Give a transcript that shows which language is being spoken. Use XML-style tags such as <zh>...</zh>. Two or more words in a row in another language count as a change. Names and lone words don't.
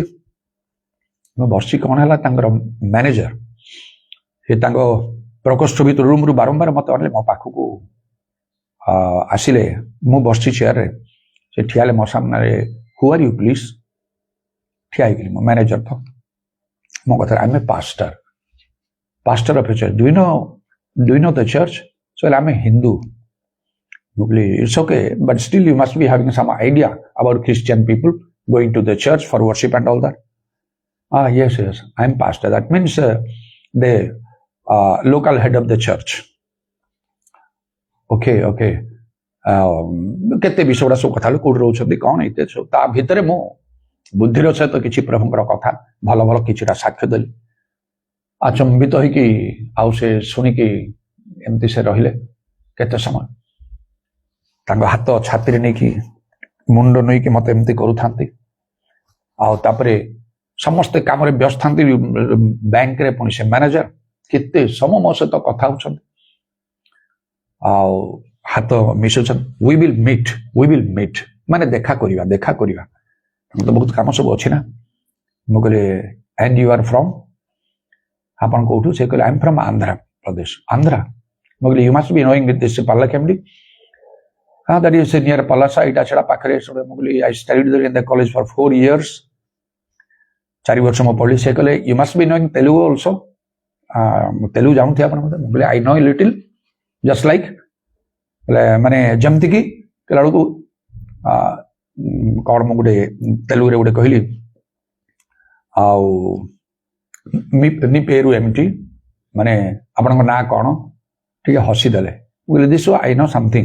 <or>ମୁଁ ବସିଛି, କଣ ହେଲା, ତାଙ୍କର ମ୍ୟାନେଜର ସେ ତାଙ୍କ ପ୍ରକୋଷ୍ଠ ଭିତରୁ ରୁମରୁ ବାରମ୍ବାର ମତେ ଅନେଇଲେ, ମୋ ପାଖକୁ ଆସିଲେ। ମୁଁ ବସିଛି ଚେୟାରରେ, ସେ ଠିଆ ହେଲେ ମୋ ସାମ୍ନାରେ,</or> <en>who are you please.</en> <or>ଠିଆ ହେଇଗଲି, ମୋ ମ୍ୟାନେଜର ତ ମୋ କଥାରେ,</or> <en>I am a pastor of a church. Do you know the church? So I'm a Hindu. It's okay, but still you must be having some idea about Christian people going to the church for worship and all that. Yes, I'm pastor. That means the local head of the church. Okay.</en> <or>କେତେ ବିଷୟ ଗୁଡ଼ା ସବୁ କଥା ହେଲୁ, କୋଉଠି ରହୁଛନ୍ତି, କଣ ଏତେ ସବୁ। ତା ଭିତରେ ମୁଁ ବୁଦ୍ଧିର ସହିତ କିଛି ପ୍ରଭୁଙ୍କର କଥା ଭଲ ଭଲ କିଛିଟା ସାକ୍ଷ୍ୟ ଦେଲି। ଆଚମ୍ବିତ ହେଇକି ଆଉ ସେ ଶୁଣିକି ଏମିତି ସେ ରହିଲେ କେତେ ସମୟ। ତାଙ୍କ ହାତ ଛାତିରେ ନେଇକି ମୁଣ୍ଡ ନେଇକି ମତେ ଏମିତି କରୁଥାନ୍ତି। ଆଉ ତାପରେ ସମସ୍ତେ କାମରେ ବ୍ୟସ୍ତ ଥାନ୍ତି ବ୍ୟାଙ୍କରେ, ପୁଣି ସେ ମ୍ୟାନେଜର କେତେ ସମୟ ମୋ ସହିତ କଥା ହଉଛନ୍ତି, ଆଉ ହାତ ମିଶୁଛନ୍ତି।</or> <en>we will meet</en> <or>ମାନେ ଦେଖା କରିବା। ତ ବହୁତ କାମ ସବୁ ଅଛି ନା। ମୁଁ କହିଲି,</or> <en>and you are from?</en> <or>ଆପଣ କୋଉଠୁ? ସେ କହିଲେ,</or> <en>I'm from Andhra Pradesh.</en> <or>ଆନ୍ଧ୍ରା? ମୁଁ କହିଲି,</or> <en>you must be knowing this Pallakemdi. That is near Palasa,</en> <or>ଏଇଟା ସେଟା ପାଖରେ। ମୁଁ କହିଲି,</or> <en>I studied there in the college for 4 years.</en> <or>4 ବର୍ଷ ମୁଁ ପଢିଲି। ସେ କହିଲେ,</or> <en>you must be knowing Telugu also.</en> <or>ତେଲୁଗୁ ଜାଣୁଥିବେ ଆପଣ ମତେ? ମୁଁ କହିଲି,</or> <en>I know a little, just like,</en> <or>ମାନେ ଯେମିତି କି କହିଲା ବେଳକୁ କଣ ମୁଁ ଗୋଟେ ତେଲୁଗୁରେ ଗୋଟେ କହିଲି, ଆଉ</or> <te>నీ పేరు</te> <or>ଏମିତି, ମାନେ ଆପଣଙ୍କ ନାଁ କଣ, ଟିକେ ହସି ଦେଲେ। ମୁଁ କହିଲି,</or> <en>this I know something.</en>